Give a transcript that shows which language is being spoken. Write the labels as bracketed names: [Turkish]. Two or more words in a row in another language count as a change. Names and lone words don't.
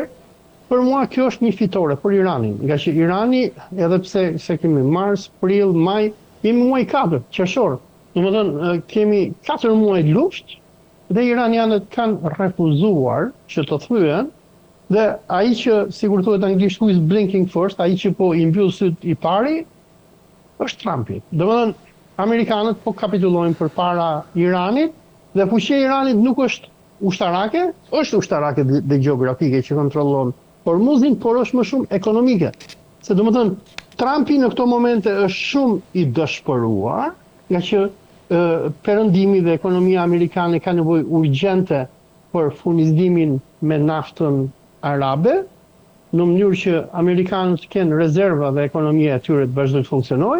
[Albanian] Për mua kjo është një fitore për Iranin, nga që Irani, edhe pse se kemi mars, prill, maj, jemi muaj 4, qershor. Domethënë kemi 4 muaj luftë dhe iranianët kanë refuzuar që të thyen. Dhe ai që, sikur thuhet anglisht, [English] who is blinking first, [Albanian] ai që po i mbyll syt i pari, është Trumpi. Domethënë, amerikanët po kapitulojnë përpara Iranit dhe fuqia e Iranit nuk është ushtarake, është ushtarake dhe gjeografike që kontrollon Hormuzin, por është më shumë ekonomike. Se domethënë, Trumpi në këto momente është shumë i dëshpëruar, nga që perëndimi dhe ekonomia amerikane ka nevojë urgjente për furnizimin me naftën arabe, në mënyrë që amerikanët kenë rezerva dhe ekonomia e tyre të vazhdojë të funksionojë.